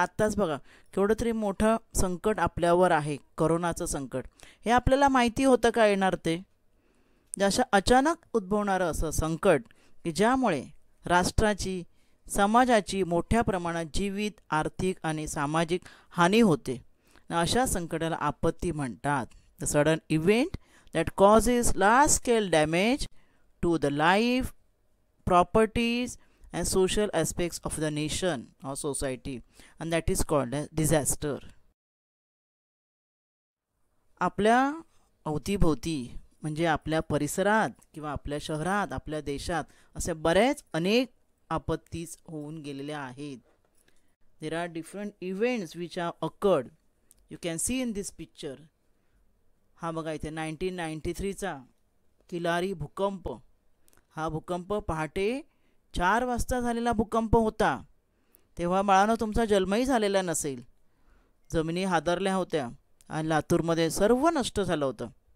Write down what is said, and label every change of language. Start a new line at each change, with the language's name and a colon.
Marathi: आत्ताच बघा केवढं तरी मोठं संकट आपल्यावर आहे, करोनाचं संकट. हे आपल्याला माहिती होतं का येणार ते? अशा अचानक उद्भवणारं असं संकट की ज्यामुळे राष्ट्राची, समाजाची मोठ्या प्रमाणात जीवित, आर्थिक आणि सामाजिक हानी होते. अशा संकटाला आपत्ती म्हणतात.
English: The sudden event that causes large scale damage to the life, properties and social aspects of the nation or society, and that is called as disaster.
Marathi: आपल्या अवतीभोवती म्हणजे आपल्या परिसरात किंवा आपल्या शहरात, आपल्या देशात असे बरेच अनेक आपत्तीच होऊन गेलेल्या आहेत.
English: There are different events which are occurred. You can see in this picture.
Marathi: हा बघा इथे 1993चा किलारी भूकंप. हा भूकंप पहाटे 4 वाजता झालेला भूकंप होता. तेव्हा बाळानं तुमचा जन्मही झालेला नसेल. जमिनी हादरल्या होत्या आणि लातूरमध्ये सर्व नष्ट झालं होतं.